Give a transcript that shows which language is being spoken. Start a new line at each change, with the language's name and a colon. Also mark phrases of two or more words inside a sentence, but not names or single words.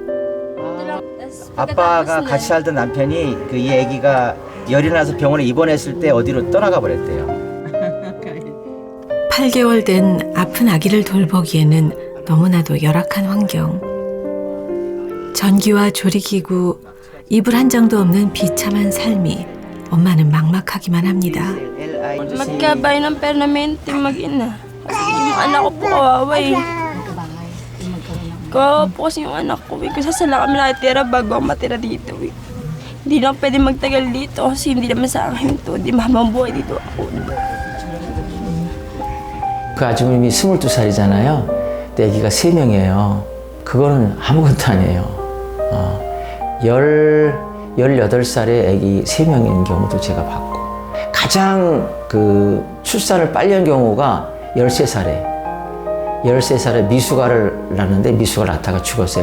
Korean: 아빠가 같이 살던 남편이 이 아기가 열이 나서 병원에 입원했을 때 어디로 떠나가 버렸대요. 8개월 된 아픈 아기를 돌보기에는 너무나도 열악한 환경. 전기와 조리기구, 이불 한 장도 없는 비참한 삶이 엄마는 막막하기만 합니다.
Filipino: Magkabay ng permanente mag-ina. Kasi yung anak ko po kawawa eh. Kawawa po kasi yung anak ko eh. Kasi sasala kami nakitira bago ako matira dito eh. Hindi na ako pwede magtagal dito kasi hindi naman sa akin to. Hindi mahabang buhay dito ako.
Korean: 그 아줌님이 22살이잖아요. 근데 아기가 3명이에요. 그거는 아무것도 아니에요. 18살에 아기 3명인 경우도 제가 봤고, 가장 그 출산을 빨리 한 경우가 13살에 미숙아를 낳는데 미숙아를 낳다가 죽었어요.